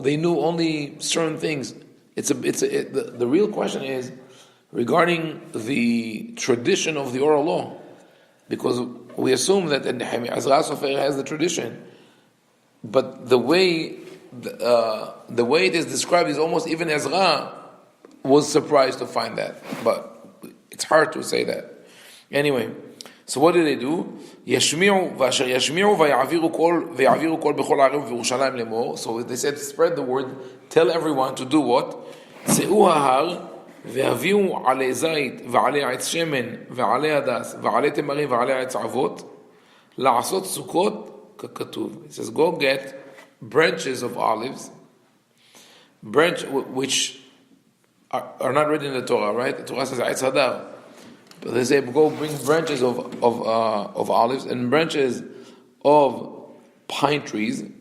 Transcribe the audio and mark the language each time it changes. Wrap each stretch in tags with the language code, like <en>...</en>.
<en>They knew only certain things. The real question is regarding the tradition of the oral law, because we assume that Ezra Sofer has the tradition, but the way it is described is almost even Ezra was surprised to find that, but it's hard to say that. Anyway, so what did they do?</en> <he>ישמיעו ואשר ישמיעו ויעבירו קול בכל הערים וירושלים לאמור.</he> <en>So they said, spread the word, tell everyone to do what?</en> <he>צאו ההר והביאו עלי זית ועלי עץ שמן ועלי הדס ועלי תמרים ועלי עץ אבות לעשות סוכות ככתוב.</he> <en>It says, go get branches of olives, which are not written in the Torah, right? The Torah says עץ הדר. But they say, go bring branches of olives and branches of pine trees.</en>